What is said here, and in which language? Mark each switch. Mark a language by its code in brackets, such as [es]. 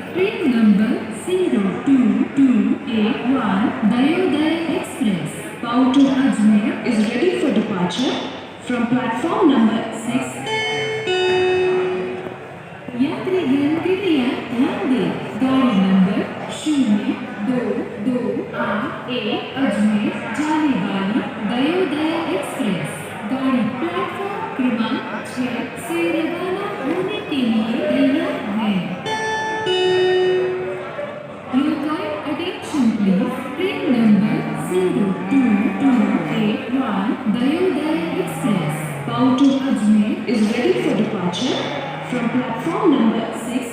[en] Train number 02281 Dayoday Express bound to Ajmer is ready for departure from platform number 6. [hi] यात्रीगण कृपया ध्यान दें, गाड़ी नंबर 0228 अजमेर जाने वाली दयोदय एक्सप्रेस गाड़ी प्लेटफॉर्म क्रमांक 6 से रवाना होने के लिए तैयार है। [en] Your kind attention please. Train number 02281 Dayoday Express bound to Ajmer is ready for departure from platform number 6.